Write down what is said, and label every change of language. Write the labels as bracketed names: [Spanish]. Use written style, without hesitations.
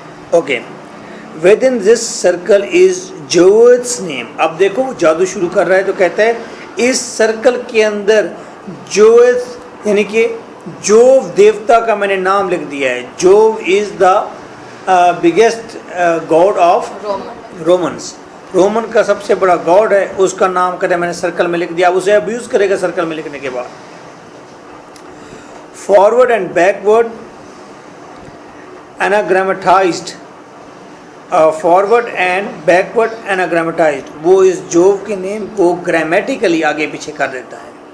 [English] Okay with in this circle is جوتس name. [Urdu] اب دیکھو وہ جادو شروع کر رہا ہے تو کہتا ہے اس سرکل کے اندر جوتس یعنی کہ جوو دیوتا کا میں نے نام لکھ دیا ہے. [English] Jove is the biggest god of Romans. [Urdu] Roman کا سب سے بڑا گاڈ ہے, اس کا نام کہتے ہیں میں نے سرکل میں لکھ دیا. اسے ابیوز کرے گا سرکل میں لکھنے کے بعد. [English] Forward and backward anagrammatized. Forward and backward anagrammatized, [Urdu] وہ اس جوو کے نیم کو گرامیٹیکلی آگے پیچھے کر دیتا ہے.